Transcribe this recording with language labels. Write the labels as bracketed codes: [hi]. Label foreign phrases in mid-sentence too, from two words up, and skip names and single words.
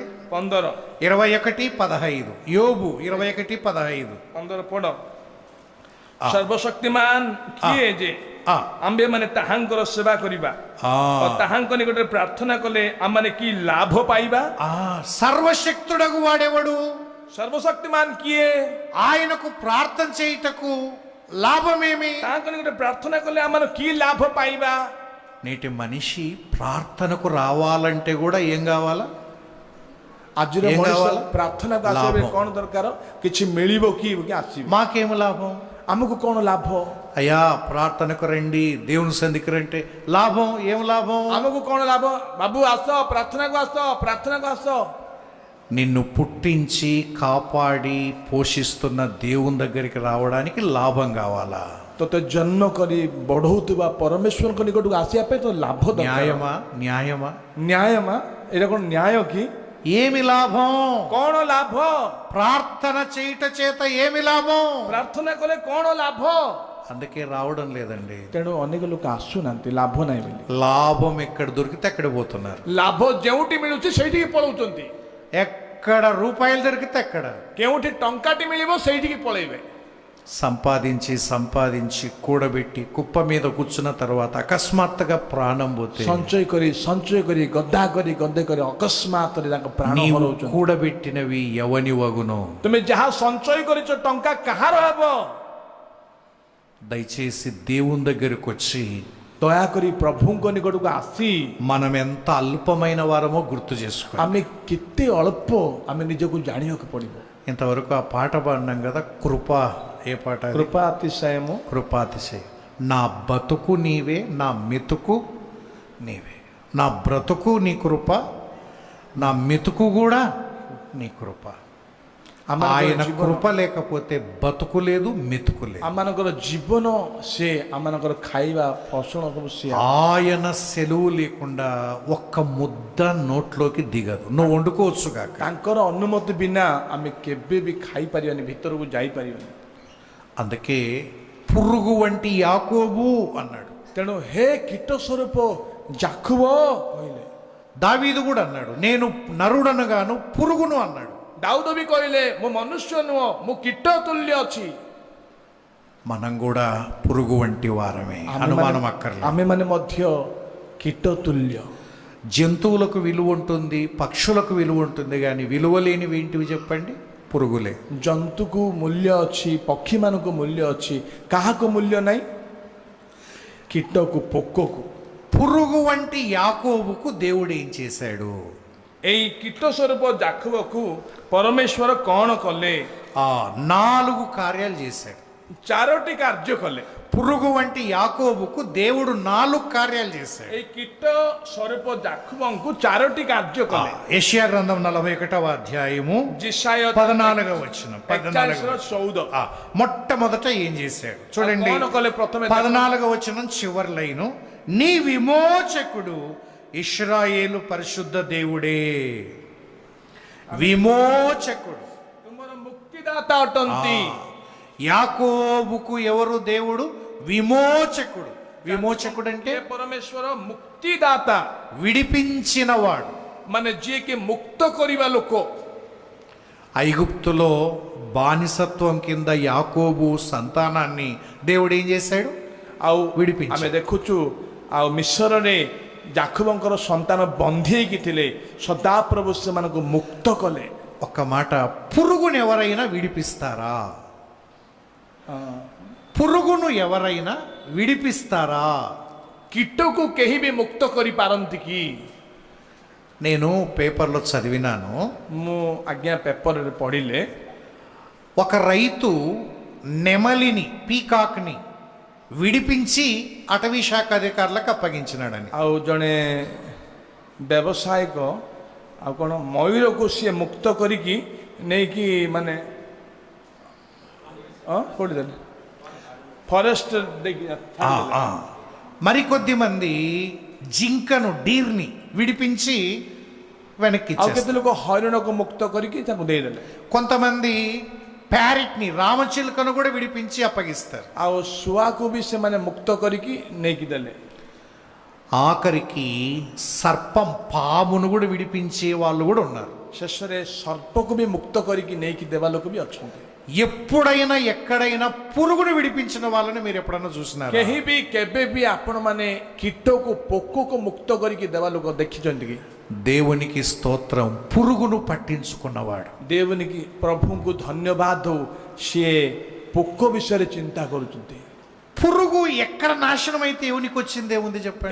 [te] 15 21:15 యోబు 21:15. [or] 15 ପଢ. ସର୍ବଶକ୍ତିମାନ କିଏ ଯେ ଆମ୍ଭେ ମାନେ ତାହାଙ୍କର ସେବା କରିବା, ତାହାଙ୍କ ନିକଟରେ ପ୍ରାର୍ଥନା କଲେ ଆମମାନେ କି ଲାଭ ପାଇବା? [te] సర్వశక్తుడగు వాడెవడు? [or] ସର୍ବଶକ୍ତିମାନ କିଏ? [te] ఆయనకు ప్రార్థన చేయుటకు లాభమేమి? [or] ତାହାଙ୍କ ନିକଟରେ ପ୍ରାର୍ଥନା କଲେ ଆମମାନେ କି ଲାଭ ପାଇବା? [te] నేటి మనిషి ప్రార్థనకు రావాలంటే కూడా ఏం కావాలా? [or] ଆଜିର [te] ఏం [or] ମଣିଷ [te] కావాలా? [or] ପ୍ରାର୍ଥନାକୁ ଆସିବା ପାଇଁ କଣ ଦରକାର? କିଛି ମିଳିବ କି ଆସିବ? [te] మాకేం లాభం? [or] ଆମକୁ କଣ ଲାଭ? [te] అయ్యా ప్రార్థనకు రండి, దేవుని సంధికి రంటే లాభం ఏం లాభం? [or] ଆମକୁ କଣ ଲାଭ? ବାବୁ ଆସ, ପ୍ରାର୍ଥନାକୁ ଆସ, ପ୍ରାର୍ଥନାକୁ ଆସ. [te] నిన్ను పుట్టించి కాపాడి పోషిస్తున్న దేవుని దగ్గరికి రావడానికి లాభం కావాలా? [or] ତତେ ଜନ୍ମ କରି ବଢଉଥିବା ପରମେଶ୍ୱରଙ୍କ ନିକଟକୁ ଆସିବା ପାଇଁ ତ ଲାଭ ଦରକାର. [te] న్యాయమా? న్యాయమా? [or] ନ୍ୟାୟମା? ଏଇଟା କଣ ନ୍ୟାୟ କି? [te] ఏమి లాభం? [or] କଣ ଲାଭ? [te] ప్రార్థన చేయుట చేత ఏమి లాభం? [or] ପ୍ରାର୍ଥନା କଲେ କଣ ଲାଭ? [te] అందుకే రావడం లేదండి. [or] ତେଣୁ ଅନେକ ଲୋକ ଆସୁନାହାନ୍ତି ଲାଭ ନାହିଁ ବୋଲି. [te] లాభం ఎక్కడ దొరికితే అక్కడ పోతున్నారు. [or] ଲାଭ ଯେଉଁଠି ମିଳୁଛି ସେଇଠିକି ପଳଉଛନ୍ତି. [te] ఎక్కడ రూపాయలు దొరికితే అక్కడ. [or] କେଉଁଠି ଟଙ୍କାଟି ମିଳିବ ସେଇଠିକି ପଳେଇବେ. [te] సంపాదించి సంపాదించి కూడబెట్టి కుప్ప మీద కూర్చున్న తర్వాత అకస్మాత్తుగా ప్రాణం పోతే [or] ସଞ୍ଚୟ କରି ଗଦା କରି ଅକସ୍ମାତରେ ତାଙ୍କ ପ୍ରାଣ [te] నీవు [or] ହରଉଛନ୍ତି. [te] కూడబెట్టినవి ఎవని వగును? [or] ତୁମେ ଯାହା ସଞ୍ଚୟ କରିଛ ଟଙ୍କା କାହାର ହେବ? [te] దయచేసి దేవుని దగ్గరకు వచ్చి [or] ଦୟାକରି ପ୍ରଭୁଙ୍କ ନିକଟକୁ ଆସି [te] మనం ఎంత అల్పమైన వారమో గుర్తు చేసుకో. [or] ଆମେ କେତେ ଅଳ୍ପ ଆମେ ନିଜକୁ ଜାଣିବାକୁ ପଡିବ. [te] ఇంతవరకు ఆ పాట పాడినాం కదా, కృప. ఏ పాట అది? కృపా అతిశయము. కృపాతిశయం. నా బతుకు నీవే, నా మెతుకు నీవే. నా బ్రతుకు నీ కృప, నా మెతుకు కూడా నీ కృప. ఆయన కృప లేకపోతే బతుకు లేదు, మెతుకు లేదు. [or] ଆମମାନଙ୍କର ଜୀବନ ସେ, ଆମମାନଙ୍କର ଖାଇବା ଫସଲ ସବୁ ସେ. [te] ఆయన సెలవు లేకుండా ఒక్క ముద్ద నోట్లోకి దిగదు. నువ్వు వండుకోవచ్చు కాక. [or] ତାଙ୍କର ଅନୁମତି ବିନା ଆମେ କେବେ ବି ଖାଇପାରିବାନି, ଭିତରକୁ ଯାଇପାରିବାନି. [te] అందుకే పురుగు వంటి యాకోబు అన్నాడు. [or] ତେଣୁ ହେ କୀଟ ସ୍ୱରୂପ ଯାକୁବ କହିଲେ. [te] దావీదు కూడా అన్నాడు, నేను నరుడనగాను పురుగును అన్నాడు. [or] ଦାଉଦ ବି କହିଲେ ମୁଁ ମନୁଷ୍ୟ ନୁହଁ, ମୁଁ କୀଟ ତୁଲ୍ୟ ଅଛି. [te] మనం కూడా పురుగు వంటి వారమే, అనుమానం అక్కర్లేదు. [or] ଆମେମାନେ ମଧ୍ୟ କୀଟ ତୁଲ୍ୟ. [te] జంతువులకు విలువ ఉంటుంది, పక్షులకు విలువ ఉంటుంది, కానీ విలువ లేనివి ఏంటివి చెప్పండి? పురుగులే. [or] ଜନ୍ତୁକୁ ମୂଲ୍ୟ ଅଛି, ପକ୍ଷୀମାନଙ୍କୁ ମୂଲ୍ୟ ଅଛି, କାହାକୁ ମୂଲ୍ୟ ନାହିଁ? କୀଟକୁ, ପୋକକୁ. [te] పురుగు వంటి యాకోబుకు దేవుడు ఏం చేశాడు? [or] ଏଇ କୀଟ ସ୍ୱରୂପ ଯାକୁବକୁ ପରମେଶ୍ୱର କଣ କଲେ? [te] 4 కార్యాలు చేశాడు. [or] 4ଟି କାର୍ଯ୍ୟ కలే. [te] పురుగు వంటి యాకోబుకు దేవుడు 4 కార్యాలు చేశాడు. [or] ଏଇ କୀଟ ସ୍ୱରୂପ ଯାକୁବଙ୍କୁ 4ଟି କାର୍ଯ୍ୟ కలే. [te] యెషయా గ్రంథం 41వ అధ్యాయము జిషాయ 14వ వచనం. 14 మొట్టమొదట ఏం చేశాడు చూడండి. [or] କଣ କଲେ? ପ୍ରଥମେ [te] 14వ వచనం చివరి లైను, నీ విమోచకుడు ఇశ్రాయేలు పరిశుద్ధ దేవుడే, విమోచకుడు. [or] ତୁମର ମୁକ୍ତିଦାତା ଅଟନ୍ତି। [te] యాకోబుకు ఎవరు దేవుడు? విమోచకుడు. విమోచకుడు అంటే [or] ଏ ପରମେଶ୍ୱର ମୁକ୍ତିଦାତା, [te] విడిపించినవాడు. [or] ମାନେ ଯିଏକି ମୁକ୍ତ କରିବା ଲୋକ। [te] ఐగుప్తులో బానిసత్వం కింద యాకోబు సంతానాన్ని దేవుడు ఏం చేశాడు? [or] ଆଉ [te] విడిపించాడు. [or] ଆମେ ଦେଖୁଛୁ ଆଉ ମିଶରରେ ଯାକୋବଙ୍କର ସନ୍ତାନ ବନ୍ଦୀ ହେଇକି ଥିଲେ, ସଦାପ୍ରଭୁ ସେମାନଙ୍କୁ ମୁକ୍ତ କଲେ। [te] ఒక్క మాట, పురుగును ఎవరైనా విడిపిస్తారా? పురుగును ఎవరైనా విడిపిస్తారా? [or] କୀଟକୁ କେହି ବି ମୁକ୍ତ କରିପାରନ୍ତି କି? [te] నేను పేపర్లో చదివినాను, [or] ମୁଁ ଆଜ୍ଞା ପେପରରେ ପଢ଼ିଲେ [te] ఒక రైతు నెమలిని, పీకాక్ని విడిపించి అటవీ శాఖ అధికారులకు అప్పగించినాడని. [or] ଆଉ ଜଣେ ବ୍ୟବସାୟିକ ଆଉ କ'ଣ ମୟୂରକୁ ସିଏ ମୁକ୍ତ କରିକି ନେଇକି ମାନେ କୋଉଠି ଦେଲେ, ଫରେଷ୍ଟ ଦେଇକି [te] మరికొద్ది మంది జింకను, డీర్ని విడిపించి వెనక్కి [or] ଆଉ କେତେ [te] ఇచ్చేస్తారు. [or] ଲୋକ ହରିଣକୁ ମୁକ୍ତ କରିକି ତାଙ୍କୁ ଦେଇଦେଲେ। [te] కొంతమంది ప్యారెట్ని, రామచిలుకను కూడా విడిపించి అప్పగిస్తారు. [or] ଆଉ ଶୁଆକୁ ବି ସେମାନେ ମୁକ୍ତ କରିକି ନେଇକି ଦେଲେ। [te] ఆఖరికి సర్పం, పామును కూడా విడిపించే వాళ్ళు కూడా ఉన్నారు. [or] ଶେଷରେ ସର୍ପକୁ ବି ମୁକ୍ତ କରିକି ନେଇକି ଦେବା ଲୋକ ବି ଅଛନ୍ତି। [te] ఎప్పుడైనా ఎక్కడైనా పురుగును విడిపించిన వాళ్ళని మీరు ఎప్పుడైనా చూసినారా? [or] କେହି ବି କେବେ ବି ଆପଣମାନେ କୀଟକୁ, ପୋକକୁ ମୁକ୍ତ କରିକି ଦେବା ଲୋକ ଦେଖିଛନ୍ତି କି? [te] దేవునికి స్తోత్రం, పురుగును పట్టించుకున్నవాడు. దేవునికి, [or] ପ୍ରଭୁଙ୍କୁ ଧନ୍ୟବାଦ ହଉ, ସିଏ ପୋକ ବିଷୟରେ ଚିନ୍ତା କରୁଛନ୍ତି। [te] పురుగు ఎక్కడ నాశనం అయితే దేవునికి వచ్చింది ఏముంది చెప్పండి?